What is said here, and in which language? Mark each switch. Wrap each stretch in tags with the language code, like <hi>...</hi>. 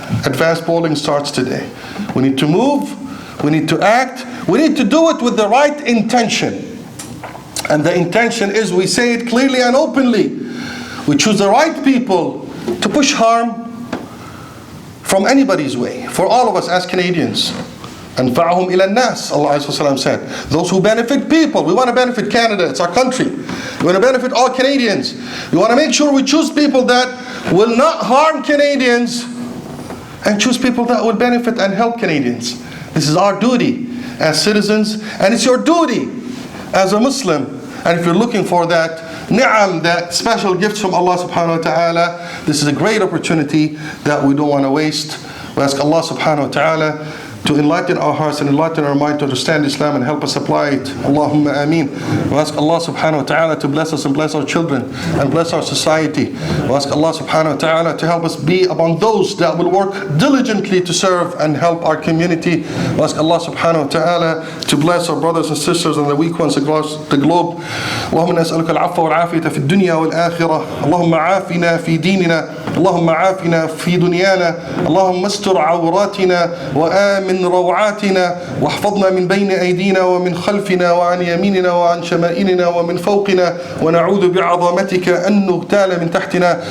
<en>Advanced polling starts today. We need to move, we need to act, we need to do it with the right intention. And the intention is, we say it clearly and openly. We choose the right people to push harm from anybody's way, for all of us as Canadians.</en> <ar>أَنْفَعُهُمْ إِلَى النَّاسِ,</ar> <en>Allah said. Those who benefit people. We want to benefit Canada, it's our country. We want to benefit all Canadians. We want to make sure we choose people that will not harm Canadians, and choose people that will benefit and help Canadians. This is our duty as citizens, and it's your duty as a Muslim. And if you're looking for that ni'am, that special gifts from Allah subhanahu wa ta'ala, this is a great opportunity that we don't want to waste. We ask Allah subhanahu wa ta'ala to enlighten our hearts and enlighten our mind to understand Islam and help us apply it. Allahumma ameen. We ask Allah subhanahu wa ta'ala to bless us and bless our children and bless our society. We ask Allah subhanahu wa ta'ala to help us be among those that will work diligently to serve and help our community. We ask Allah subhanahu wa ta'ala to bless our brothers and sisters and the weak ones across the globe.</en> <ar>اللهم نسألك العفو والعافية في الدنيا والآخرة. اللهم عافنا في ديننا. اللهم عافنا في دنيانا. اللهم استر عوراتنا وآمن من روعاتنا، واحفظنا من بين أيدينا ومن خلفنا وعن يميننا وعن شمائلنا ومن فوقنا، ونعوذ بعظمتك أن نغتال من تحتنا.</ar>